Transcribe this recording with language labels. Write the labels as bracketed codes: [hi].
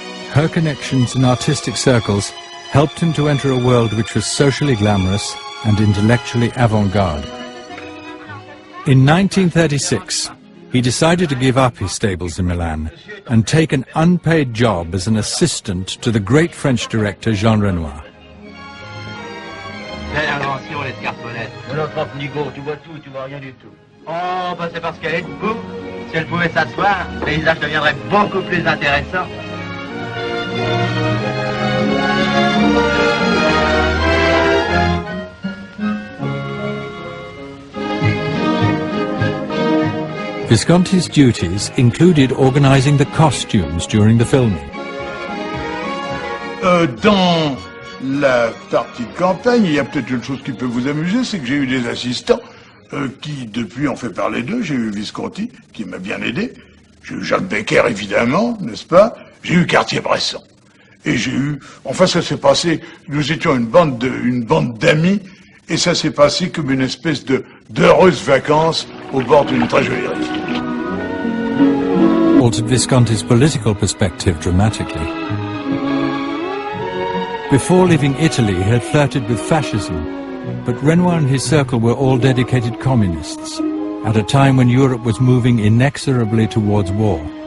[en] Her connections in artistic circles helped him to enter a world which was socially glamorous and intellectually avant-garde. In 1936, he decided to give up his stables in Milan and take an unpaid job as an assistant to the great French director Jean Renoir. [fr] Quelle invention, l'escarpolette. Notre nigo, tu vois tout, tu vois rien du tout. Oh, bah c'est parce qu'elle est debout. Si elle pouvait s'asseoir, le paysage deviendrait beaucoup plus intéressant. [en] Visconti's duties included organizing the costumes during the filming. [fr] Dans la partie de campagne, il y a peut-être une chose qui peut vous amuser, c'est que j'ai eu des assistants qui, depuis, ont fait parler d'eux. J'ai eu Visconti, qui m'a bien aidé. J'ai eu Jacques Becker, évidemment, n'est-ce pas? J'ai eu Cartier-Bresson. Et j'ai eu... Enfin, ça s'est passé... Nous étions une bande d'amis, et ça s'est passé comme une espèce d'heureuses vacances au bord d'une très jolie rivière. [en] Altered Visconti's political perspective dramatically. Before leaving Italy, he had flirted with fascism, but Renoir and his circle were all dedicated communists, at a time when Europe was moving inexorably towards war.